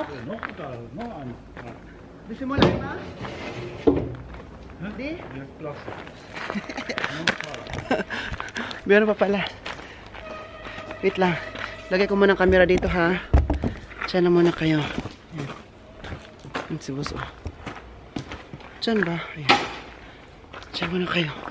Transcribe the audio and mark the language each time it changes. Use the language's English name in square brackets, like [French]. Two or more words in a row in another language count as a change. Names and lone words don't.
[German] Noch da, noch ein. Wie viel Mülleimer? Die? Hier ist Plastik. [Filipino] Meron pa pala. Wait lang. Lagay ko muna ang camera dito ha. Diyan na muna kayo. Ayan si boss oh. Diyan ba? Ayan. Diyan muna kayo.